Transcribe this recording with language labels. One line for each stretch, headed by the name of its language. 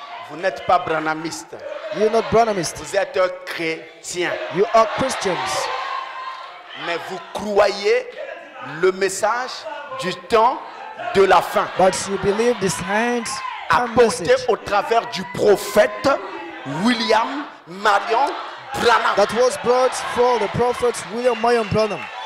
French: Vous n'êtes pas branhamiste.
English: You're not Branhamist.
French: Vous êtes chrétien.
English: You are Christians.
French: Mais vous croyez le message du temps de la fin.
English: But you believe this hands and
French: Apporté
English: message
French: au travers du prophète William Marion Branham.
English: that was brought for the prophet William Marion Branham.